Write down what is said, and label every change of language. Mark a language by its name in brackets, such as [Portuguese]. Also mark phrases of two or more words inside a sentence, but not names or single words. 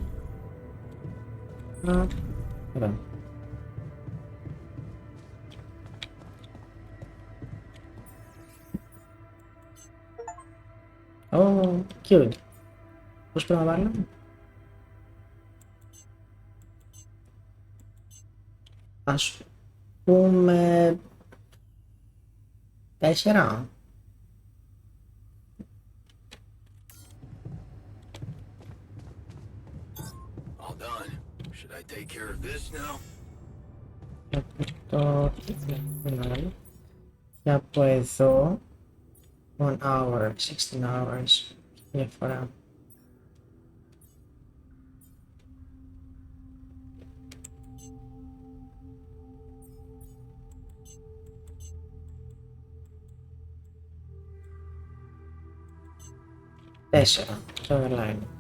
[English] Ωραία. Oh, cute. [Greek] Πώς πρέπει να βάλω? Ας πούμε... 4. [English] All done. Should I take care of this now? [Greek] Και από εδώ 1 hour, 16 hours διαφορά. Τέσσερα, το airline.